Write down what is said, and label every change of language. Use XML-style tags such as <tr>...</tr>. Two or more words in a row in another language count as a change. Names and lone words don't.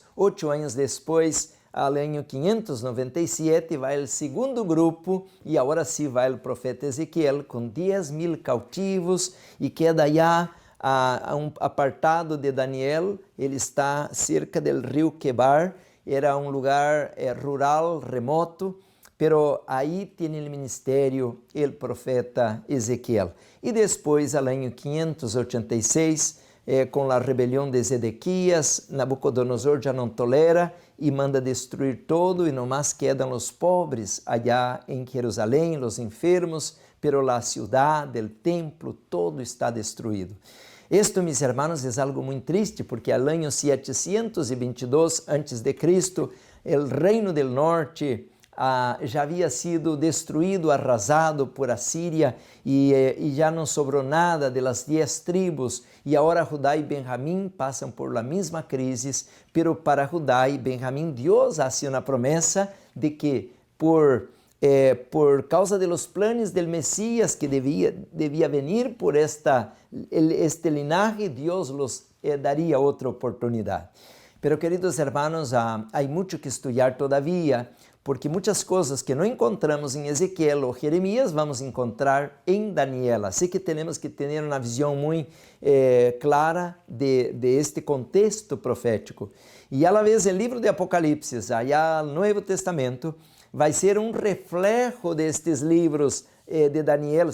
<es>8 años después, al año 597, va el segundo grupo, y ahora sí va el profeta Ezequiel con 10,000 cautivos, y queda ya a un apartado de Daniel. Ele está cerca del río Quebar, era un lugar rural, remoto, pero ahí tiene el ministerio el profeta Ezequiel. Y después, al año 586,</es> <pt>com a rebelião de Zedequias, Nabucodonosor já não tolera e manda destruir todo, e nomás quedam os pobres allá em Jerusalém, os enfermos, pero a cidade, o templo, todo está destruído.</pt> <es>Esto, mis hermanos,</es> <pt>é algo muito triste,</pt> <es>porque al año 722 a.C.,</es> <pt>o reino</pt> <es>del norte já</es> <pt>havia sido destruído, arrasado por Assíria, e já não sobrou nada de las 10 tribos, e agora Judá e Benjamim passam por la mesma crise, pero para Judá e Benjamim Deus hace uma promessa de que por causa de</pt> <es>los planes del Mesías que debía venir por este linaje, Dios los daría otra oportunidad. Pero, queridos hermanos, hay mucho que estudiar todavía, porque</es> <pt>muitas coisas que não encontramos em Ezequiel ou Jeremias vamos encontrar em Daniel. Assim que temos que ter uma visão muito clara de este contexto profético. E,</pt> <es>a la vez,</es> <pt>o livro de Apocalipse, allá no Novo Testamento, vai ser um reflejo destes livros de Daniel.</pt>